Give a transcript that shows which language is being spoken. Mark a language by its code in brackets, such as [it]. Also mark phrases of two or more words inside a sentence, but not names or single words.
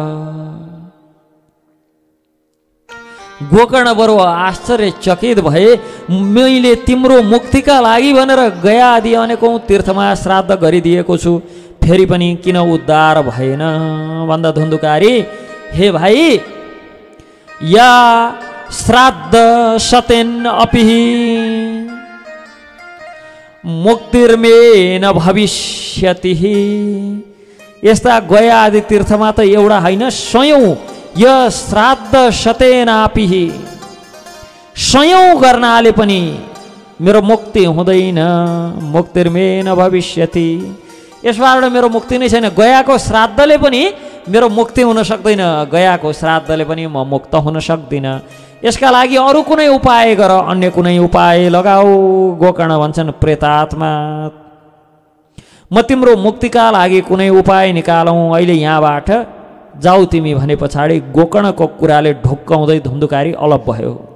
[ne] गोकर्ण बरु आश्चर्यचकित भए, मैले तिम्रो मुक्तिका लागि भनेर गया आदि अनेकौं तीर्थमा श्राद्ध गरिदिएको छु, फेरि पनि किन उद्धार भएन भन्दा धुन्धुकारी, हे भाइ, [sa] या श्राद्ध सतेन अपि मुक्तिर्मे न भविष्यति। [ne] यस्ता गया आदि तीर्थमा त एउटा होइन, सयौं [sa] य श्राद्ध सतेनापि, [ne] सयौं गर्नाले पनि मेरो मुक्ति हुँदैन। [sa] मुक्तिर्मे न भविष्यति, [ne] यसबाट मेरो मुक्ति नै छैन। गयाको श्राद्धले पनि मेरो मुक्ति हुन सक्दैन, गयाको श्राद्धले पनि म मुक्त हुन सक्दिनँ। यसका लागि अरू कुनै उपाय गर, अन्य कुनै उपाय लगाऊ। गोकर्ण भन्छन्, प्रेतात्मा, म तिम्रो मुक्तिका लागि कुनै उपाय निकालौँ, अहिले यहाँबाट जाऊ तिमी भने पछाडि गोकर्णको कुराले ढुक्काउँदै धुन्धुकारी अलप भयो।